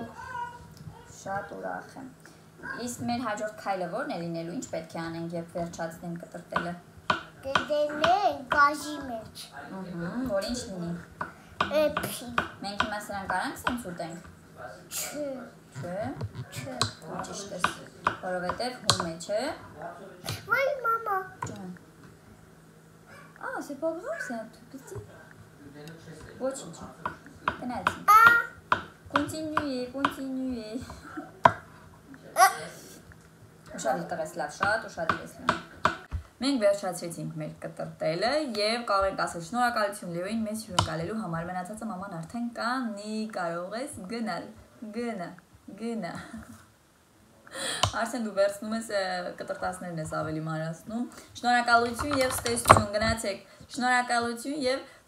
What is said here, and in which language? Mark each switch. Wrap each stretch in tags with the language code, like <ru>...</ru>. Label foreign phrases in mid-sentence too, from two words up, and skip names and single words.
<hy>Շատ ուրախ եմ։ Իսկ մեր հաջորդ քայլը ո՞րն է լինելու, ինչ պետք է անենք, երբ վերջացնենք կտրտելը։ Դենենք գազի մեջ։ Որ ինչ լինի։ Էփի։ Մենք հիմա սրան կարանք սենց ուտենք։ Չէ։ Չէ։ Չէ։ Ճիշտ ես, որովհետև հում է, չէ։ Վայ մամա։</hy> <fr>C'est pas grave, c'est un tout petit.</fr> <hy>Ոչինչ։ Գնացինք։ Continuez. Ուշադիր տղես լավ, շատ ուշադիր ես լավ։ Մենք վերջացրեցինք մեր կտրտելը եւ կարող ենք ասել շնորհակալություն Լեոին մեզ հյուրընկալելու համար։ Մնացածը մաման արդեն կանի, կարող ես գնալ։ Գնա։ Արսեն դու վերցնում ես կտրտածներն ես ավելի մանրացնում։ Շնորհակալություն եւ ստեսություն, գնացեք։ Շնորհակալություն եւ</hy>